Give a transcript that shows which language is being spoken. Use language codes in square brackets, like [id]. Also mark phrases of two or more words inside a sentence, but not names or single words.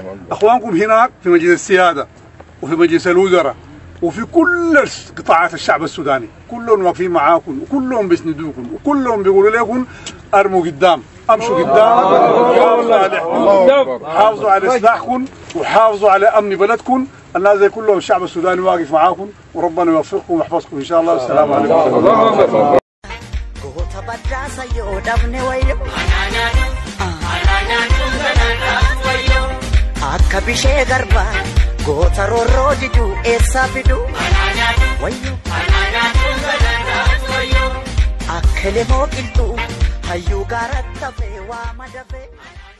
[ar] اخوانكم هناك في مجلس السياده وفي مجلس الوزراء وفي كل قطاعات الشعب السوداني كلهم واقفين معاكم وكلهم بيسندوكم وكلهم بيقولوا لكم ارموا قدام امشوا قدام حافظوا على سلاحكم وحافظوا على امن بلدكم الناس زي كلهم الشعب السوداني واقف معاكم وربنا يوفقكم ويحفظكم ان شاء الله والسلام عليكم. [om] akka bishee garbaa goota roorroo diduu eessaa fiduu akka lemoo qilxuu hayyuu gaaratti hafee waa madafee.